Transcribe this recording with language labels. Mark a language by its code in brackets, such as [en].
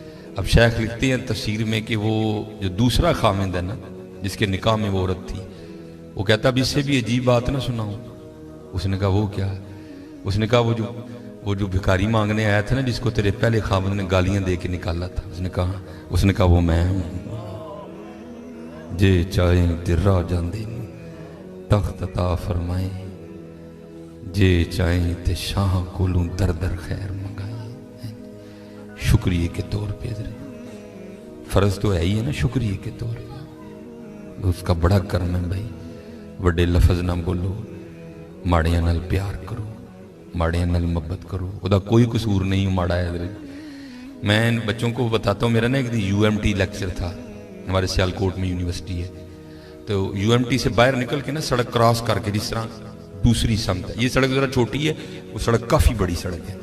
[ur] اب شیخ لکھتے ہیں تفسیر میں کہ وہ جو دوسرا خامند ہے نا جس کے نکاح میں وہ عورت تھی، وہ کہتا اب اس سے بھی عجیب بات نہ سناؤں. اس نے کہا وہ کیا؟ اس نے کہا وہ جو بھکاری مانگنے آیا تھا نا جس کو تیرے پہلے خامند نے گالیاں دے کے نکالا تھا، اس نے کہا وہ میں ہوں. [pa] جے چاہیں تیرا جاندے تخت عطا فرمائیں، جے چاہیں تے شاہ کولوں در در خیر منگائیں. [ur] شکریہ کے طور پہ فرض تو ہے ہی ہے نا، شکریہ کے طور پہ اس کا بڑا کرم ہے بھائی. [pa] وڈے لفظ نہ بولو، ماڑیاں نال پیار کرو، ماڑیاں نال محبت کرو. [ur] وہ کوئی قصور نہیں ماڑا ہے حضرت. میں بچوں کو بتاتا ہوں، میرا نا ایک UMT لیکچر تھا، ہمارے سیالکوٹ میں یونیورسٹی ہے، تو UMT سے باہر نکل کے نا سڑک کراس کر کے جس طرح दूसरी समत है। ये सड़क ज़रा छोटी है, वो सड़क काफ़ी बड़ी सड़क है।